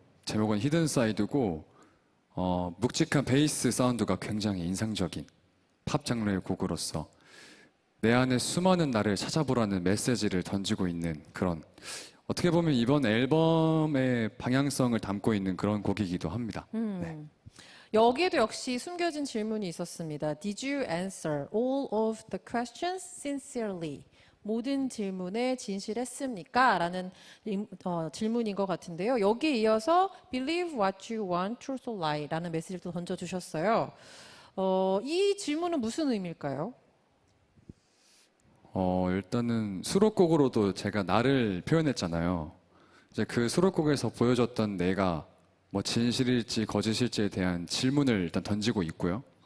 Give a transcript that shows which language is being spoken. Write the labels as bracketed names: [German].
[Korean] 제목은 히든 사이드고 묵직한 베이스 사운드가 굉장히 인상적인 팝 장르의 곡으로서 내 안에 수많은 나를 찾아보라는 메시지를 던지고 있는 그런, 어떻게 보면 이번 앨범의 방향성을 담고 있는 그런 곡이기도 합니다. 네. 여기에도 역시 숨겨진 질문이 있었습니다. [English] Did you answer all of the questions sincerely? [Korean] 모든 질문에 진실했습니까? 라는 질문인 것 같은데요. 여기에 이어서 [English] Believe what you want, truth or lie [Korean] 라는 메시지를 또 던져주셨어요. 이 질문은 무슨 의미일까요? 일단은 수록곡으로도 제가 나를 표현했잖아요. 이제 그 수록곡에서 보여줬던 내가 뭐 진실일지 거짓일지에 대한 질문을 일단 던지고 있고요.